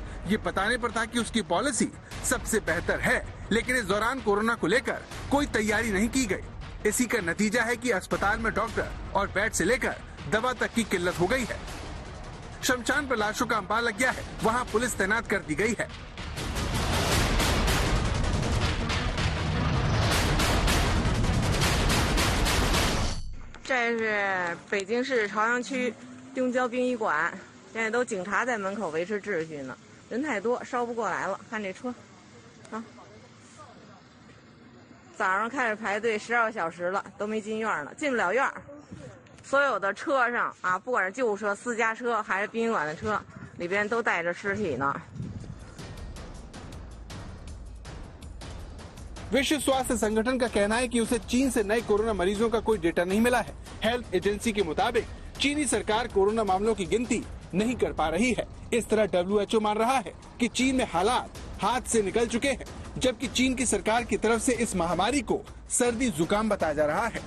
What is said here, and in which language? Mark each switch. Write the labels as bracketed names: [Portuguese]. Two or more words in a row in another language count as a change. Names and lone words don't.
[Hindi] ये बताने पर था कि उसकी पॉलिसी सबसे बेहतर है, लेकिन इस दौरान कोरोना को लेकर कोई तैयारी नहीं की गई। इसी का नतीजा है कि अस्पताल में डॉक्टर और बेड से लेकर दवा तक की किल्लत हो गई है। शमशान पर लाशों का अंबार लग गया है। वहाँ पुलिस तैनात कर दी गई है। [Chinese] 这是北京市朝阳区东郊殡仪馆，现在都警察在门口维持秩序呢。人太多，烧不过来了。看这车，啊，早上开始排队12个小时了，都没进院呢，进不了院。所有的车上啊，不管是救护车、私家车还是殡仪馆的车，里边都带着尸体呢。 [Hindi] विश्व स्वास्थ्य संगठन का कहना है कि उसे चीन से नए कोरोना मरीजों का कोई डेटा नहीं मिला है। [English] health agency [Hindi] के मुताबिक चीनी सरकार कोरोना मामलों की गिनती नहीं कर पा रही है। इस तरह WHO मान रहा है कि चीन में हालात हाथ से निकल चुके हैं, जबकि चीन की सरकार की तरफ से इस महामारी को सर्दी जुकाम बताया जा रहा है।